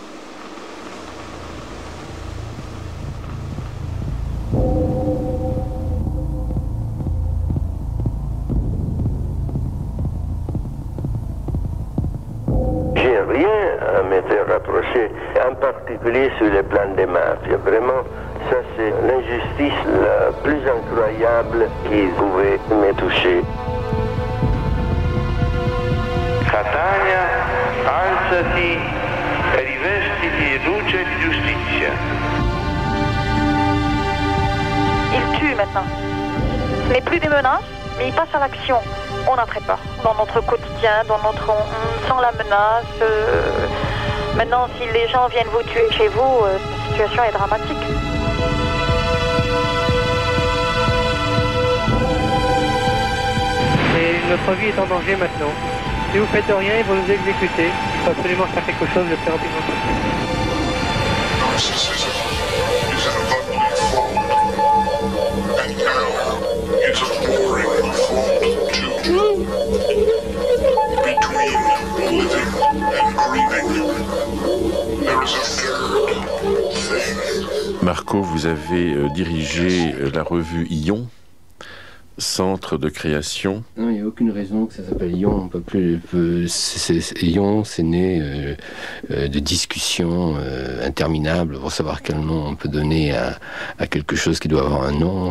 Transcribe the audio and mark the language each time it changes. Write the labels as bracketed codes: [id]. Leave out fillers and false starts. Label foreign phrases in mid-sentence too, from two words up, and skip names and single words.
[fr] J'ai rien à me faire rapprocher, en particulier sur le plan des mafias. Vraiment, ça c'est l'injustice la plus incroyable qui pouvait me toucher. [it] Catania, alzati e rivestiti di luce e di giustizia. [fr] Il tue maintenant. Ce n'est plus des menaces, mais il passe à l'action. On a très peur dans notre quotidien, on sent la menace. Maintenant, si les gens viennent vous tuer chez vous, la situation est dramatique. Et notre vie est en danger maintenant. Si vous faites rien, ils vont nous exécuter. Il faut absolument faire quelque chose le plus rapidement possible. [en] Narcissism is an ugly fault, and now it's a boring fault too. Between living and grieving, there is a third thing. [fr] Marco, vous avez dirigé la revue Ion, centre de création. Non, il n'y a aucune raison que ça s'appelle Ion. On peut plus. Ion, c'est né de discussions interminables pour savoir quel nom on peut donner à quelque chose qui doit avoir un nom.